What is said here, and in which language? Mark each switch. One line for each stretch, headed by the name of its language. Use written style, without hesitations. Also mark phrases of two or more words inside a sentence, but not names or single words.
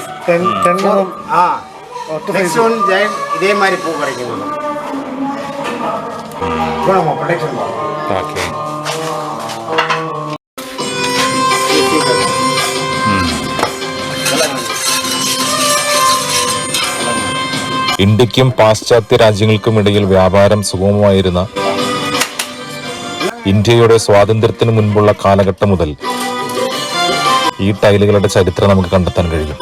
English: 10 more. Next one giant
Tamil: இதே மாதிரி பூ கிடைக்கும். இப்போ நம்ம ப்ரொடக்ஷன் பண்ணுவோம்.
English: Okay.
Malayalam: ഇന്ത്യക്കും പാശ്ചാത്യ രാജ്യങ്ങൾക്കുമിടയിൽ വ്യാപാരം സുഗമമായിരുന്ന ഇന്ത്യയുടെ സ്വാതന്ത്ര്യത്തിന് മുൻപുള്ള കാലഘട്ടം മുതൽ ഈ ടൈലുകളുടെ ചരിത്രം നമുക്ക് കണ്ടെത്താൻ കഴിയും.